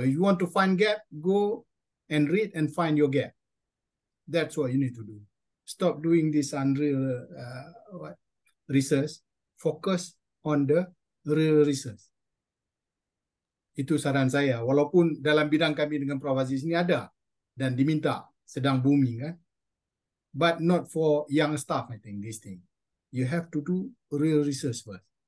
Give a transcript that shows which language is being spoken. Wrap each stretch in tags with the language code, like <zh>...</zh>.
<en>If you want to find gap, go and read and find your gap. That's what you need to do. Stop doing this unreal research. Focus on the real research.</en> <id>Itu saran saya. Walaupun dalam bidang kami dengan Prof. Aziz ini ada dan diminta, sedang booming kan.</id> <en>But not for young staff, I think, this thing. You have to do real research first.</en>